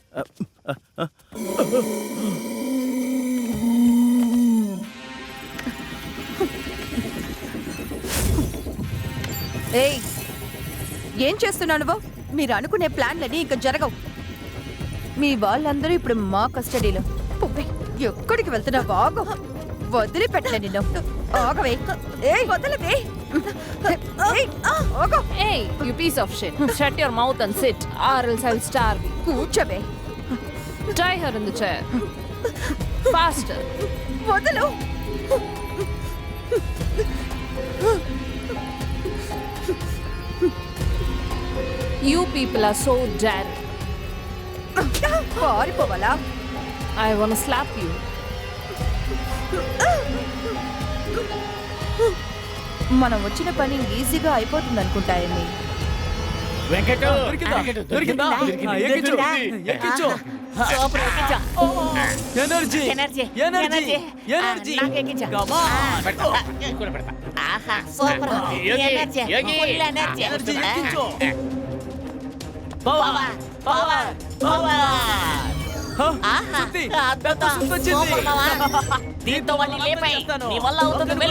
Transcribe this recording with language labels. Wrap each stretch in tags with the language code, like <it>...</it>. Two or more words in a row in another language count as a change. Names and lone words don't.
<te>ఏయ్, ఏం చేస్తున్నావు నువ్వు? మీరు అనుకునే ప్లాన్లన్నీ ఇంకా జరగవు. మీ వాళ్ళందరూ ఇప్పుడు మా కస్టడీలో. పువ్వే, ఎక్కడికి వెళ్తున్నావు? బాగు వదిలిపెట్టలే నిన్ను. ఆగవే. ఏయ్, వదలవే. ఏయ్, ఆగు.</te> <en>Hey, you piece of shit. Shut your mouth and sit, or else I'll starve you.</en> <te>కూర్చోవే.</te> <en>Tie her in the chair. Faster.</en> <te>వదలు.</te> <en>You people are so daring.</en> <te>పారిపోవాలా?</te> <en>I wanna slap you.</en> <te>మనం వచ్చిన పని ఈజీగా అయిపోతుంది అనుకుంటాయని. వెంకట, దొరికిందా? ఎక్కించు, ఎక్కించు.</te> <en>energy, energy, energy. Come on.</en> <te>యోగి, యోగి. ఎనర్జీ ఎక్కించు.</te> <en>power, power, power.</en> <te>శక్తి, పెద్ద శక్తి వచ్చింది. దీంతో వాడిని లేపాయి. నీ వల్ల అవుతుంది. వెళ్ళు.</te>